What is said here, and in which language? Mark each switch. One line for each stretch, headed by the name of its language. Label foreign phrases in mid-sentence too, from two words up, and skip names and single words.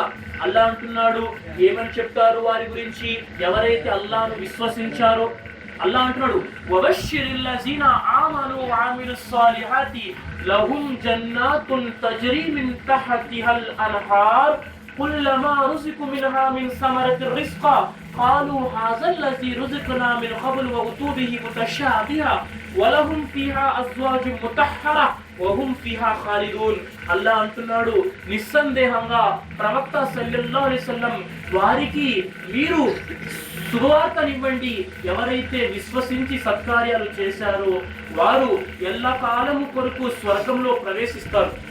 Telugu: అల్లాహ్ అంటున్నాడు, ఏమని చెప్తారు వారి గురించి? ఎవరైతే అల్లాహ్ను విశ్వసించారో అల్లాహ్ అంటున్నాడు,
Arabic: وبشر الذين آمنوا وعملوا الصالحات لهم جنات تجري من تحتها الأنهار كلما رزقوا منها من ثمرة رزقا قالوا هذا الذي رزقنا من قبل وأتوا به متشابها ولهم فيها أزواج مطهرة وهم فيها خالدون.
Telugu: అల్లాహ్ అంటున్నాడు, నిస్సందేహంగా ప్రవక్త
Arabic: صلى الله عليه وسلم
Telugu: వారికి మీరు శుభవార్తనివ్వండి. ఎవరైతే విశ్వసించి సత్కార్యాలు చేశారో వారు ఎల్లకాలము కొరకు స్వర్గంలో ప్రవేశిస్తారు.